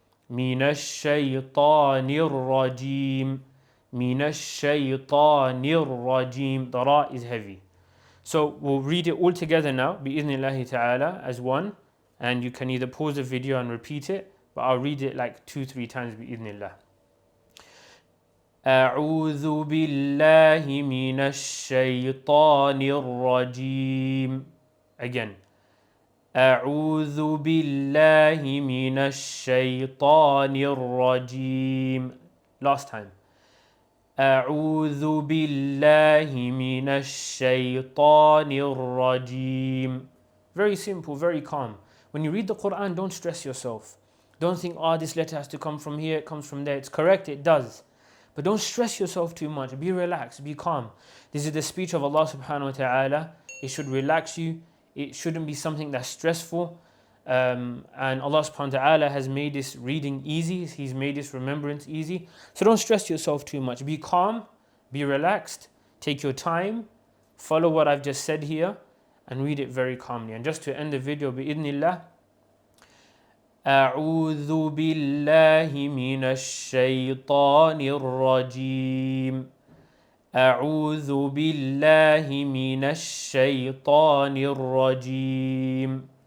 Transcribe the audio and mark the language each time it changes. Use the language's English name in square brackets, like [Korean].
[Arabic] من الشيطان الرجيم. من الشيطان الرجيم. [English] The ra is heavy. So we'll read it all together now, bi'idhnillahi ta'ala, as one. And you can either pause the video and repeat it, but I'll read it like 2-3 times, bi'idhnillah. [Arabic] أعوذ بالله من الشيطان الرجيم. [English] Again. [Arabic] أعوذ بالله من الشيطان الرجيم. [English] Last time. [Arabic] أعوذ بالله من الشيطان الرجيم. [English] Very simple, very calm. When you read the Quran, don't stress yourself. Don't think, this letter has to come from here, it comes from there. It's correct, it does. But don't stress yourself too much. Be relaxed, be calm. This is the speech of Allah subhanahu wa ta'ala. It should relax you. It shouldn't be something that's stressful. And Allah subhanahu wa ta'ala has made this reading easy. He's made this remembrance easy. So don't stress yourself too much. Be calm, be relaxed, take your time, follow what I've just said here, and read it very calmly. And just to end the video, bi'idhnillah, [Arabic] أعوذ بالله من الشيطان الرجيم. أعوذ بالله من الشيطان الرجيم.